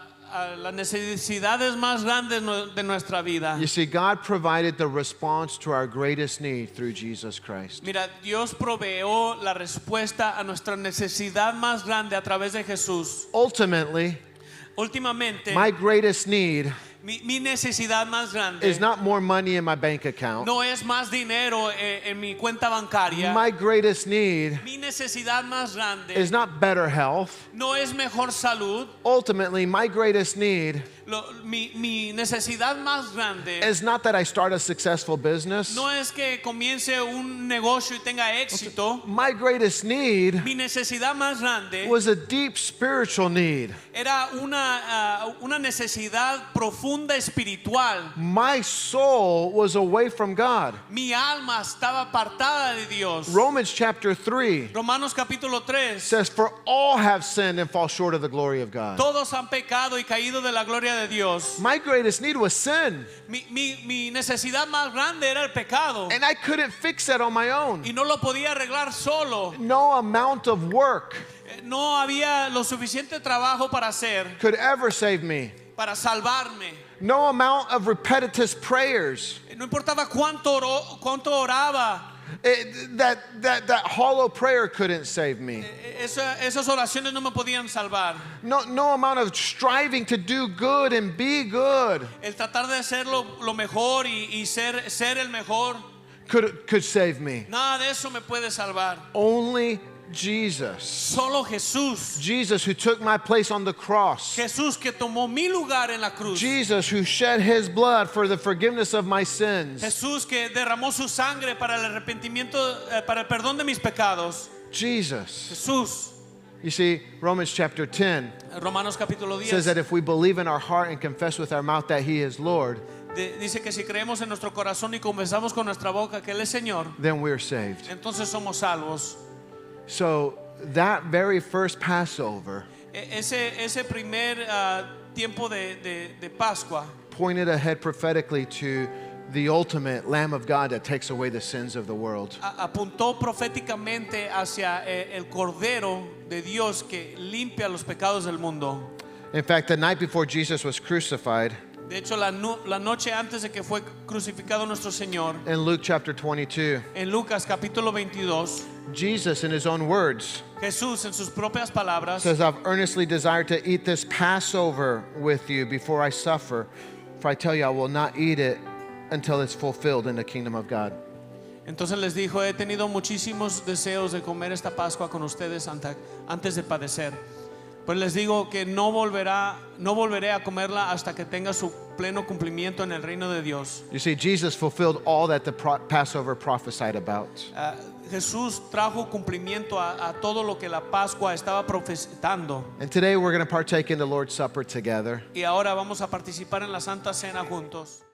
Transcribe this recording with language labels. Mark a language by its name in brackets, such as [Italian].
[Spanish] a las necesidades más grandes de nuestra vida. [English] You see, God provided the response to our greatest need through Jesus Christ. [Spanish] Mira, Dios proveó la respuesta a nuestra necesidad más grande a través de Jesús. [English] Ultimately, [Spanish] Últimamente, [English] my greatest need [Spanish] mi necesidad más grande [English] is not more money in my bank account. [Spanish] no es más dinero en mi cuenta bancaria. [English] My greatest need [Spanish] Mi necesidad más grande [English] is not better health. [Spanish] no es mejor salud. [English] Ultimately, my greatest need [Spanish] Mi necesidad más grande [English] is not that I start a successful business. [Spanish] no es que comience un negocio y tenga éxito. [English] My greatest need [Spanish] Mi necesidad más grande [English] was a deep spiritual need. [Spanish] era una necesidad profunda espiritual. [English] My soul was away from God. [Spanish] Mi alma estaba apartada de Dios. [English] Romans chapter 3 [Spanish] Romanos capítulo 3. [English] says, "For all have sinned and fall short of the glory of God." [Spanish] Todos han pecado y caído de la gloria de Dios. [English] My greatest need was sin, [Spanish] Mi necesidad más grande era el pecado. [English] and I couldn't fix that on my own. [Spanish] Y no lo podía arreglar solo. [English] No amount of work [Spanish] No había lo suficiente trabajo para hacer, [English] could ever save me. [Spanish] para salvarme. [English] No amount of repetitive prayers. [Spanish] No importaba cuánto oraba. [English] That hollow prayer couldn't save me. [Spanish] Esas oraciones no me podían salvar. [English] No amount of striving to do good and be good [Spanish] El tratar de hacer lo mejor y ser el mejor, [English] could save me. [Spanish] nada de eso me puede salvar. [English] Only Jesus. [Spanish] Solo Jesús. [English] Jesus who took my place on the cross. [Spanish] Jesús que tomó mi lugar en la cruz. [English] Jesus who shed his blood for the forgiveness of my sins. [Spanish] Jesús que derramó su sangre para el arrepentimiento, para el perdón de mis pecados. [English] Jesus. [Spanish] Jesús. [English] You see, Romans chapter 10 [Spanish] Romanos capítulo [English] says [Spanish] 10 [English] that if we believe in our heart and confess with our mouth that he is Lord, [Spanish] dice que si creemos en nuestro corazón y confesamos con nuestra boca que Él es Señor, [English] then we're saved. [Spanish] entonces somos salvos. [English] So that very first Passover [Spanish] Ese primer tiempo de Pascua [English] pointed ahead prophetically to the ultimate Lamb of God that takes away the sins of the world. [Spanish] apuntó proféticamente hacia el Cordero de Dios que limpia los pecados del mundo. [English] In fact, the night before Jesus was crucified, [Spanish] De hecho, la noche antes de que fue crucificado nuestro Señor, [English] in Luke chapter 22, [Spanish] en Lucas capítulo 22, [English] Jesus, in his own words, [Spanish] Jesús en sus propias palabras [English] says, "I've earnestly desired to eat this Passover with you before I suffer. For I tell you, I will not eat it until it's fulfilled in the kingdom of God." [Spanish] entonces les dijo: he tenido muchísimos deseos de comer esta Pascua con ustedes antes de padecer. Pues les digo que no volveré a comerla hasta que tenga su pleno cumplimiento en el reino de Dios. [English] You see, Jesus fulfilled all that the Passover prophesied about. [Spanish] Jesús trajo cumplimiento a todo lo que la Pascua estaba profetizando. [English] And today we're going to partake in the Lord's Supper together. [Spanish] Y ahora vamos a participar en la Santa Cena juntos.